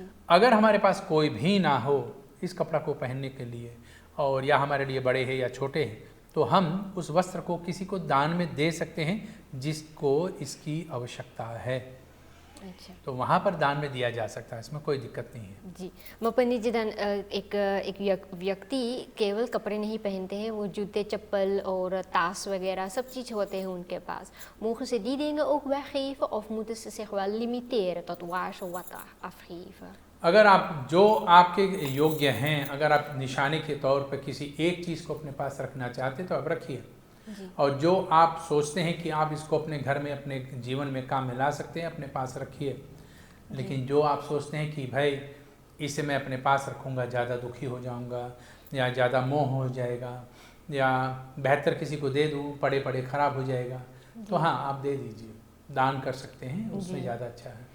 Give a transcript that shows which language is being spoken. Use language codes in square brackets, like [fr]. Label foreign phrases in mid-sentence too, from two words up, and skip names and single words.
[hi] अगर हमारे पास कोई भी ना हो इस कपड़ा को पहनने के लिए, और या हमारे लिए बड़े हैं या छोटे हैं, तो हम उस वस्त्र को किसी को दान में दे सकते हैं जिसको इसकी आवश्यकता है. अच्छा. तो वहाँ पर दान में दिया जा सकता है, इसमें कोई दिक्कत नहीं है. जी. Maar पंडित जी dan एक व्यक्ति केवल कपड़े नहीं पहनते हैं, वो जूते चप्पल और तास वगैरह सब चीज़ होते हैं उनके पास. [nl] Mogen ze die dingen ook weggeven of moeten ze zich wel limiteren tot waar ze wat afgeven? [hi] अगर आप जो आपके योग्य हैं, अगर आप निशाने के तौर पर किसी एक चीज़ को अपने पास रखना चाहते तो आप रखिए, और जो आप सोचते हैं कि आप इसको अपने घर में, अपने जीवन में काम में ला सकते हैं, अपने पास रखिए. लेकिन जो आप सोचते हैं कि भाई इसे मैं अपने पास रखूँगा ज़्यादा दुखी हो जाऊँगा, या ज़्यादा मोह हो जाएगा, या बेहतर किसी को दे दूँ, पड़े पड़े ख़राब हो जाएगा, तो हाँ आप दे दीजिए, दान कर सकते हैं, उसमें ज़्यादा अच्छा है.